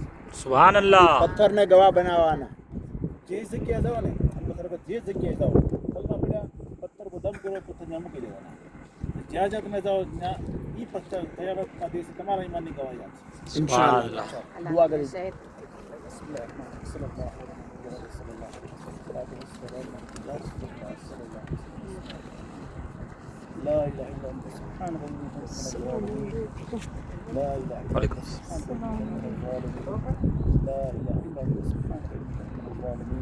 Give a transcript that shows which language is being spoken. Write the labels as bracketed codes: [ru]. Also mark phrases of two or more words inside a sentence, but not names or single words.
[ar] سبحان الله. [gu] પથ્થરને ગવાહ બનાવવાના. જે જગ્યાએ જાઓ ને અલ્લાહ તરફ જે જગ્યાએ જાઓ કલમા પડ્યા પથ્થર પર દમ કરો પથ્થર ત્યાં મૂકી દેવાના. જ્યાં જ્યાં તમે જાઓ ત્યાં એ પથ્થર કયામતના દિવસે તમારા ઈમાનની ગવાહી આપશે. [ar] سبحان الله. [gu] દુઆ કરીશ. [ar] لا إله إلا أنت سبحانك إني كنت من الظالمين. لا إله إلا وعليكم أنت سبحانك إني كنت من الظالمين. لا إله إلا أنت سبحانك إني كنت من الظالمين.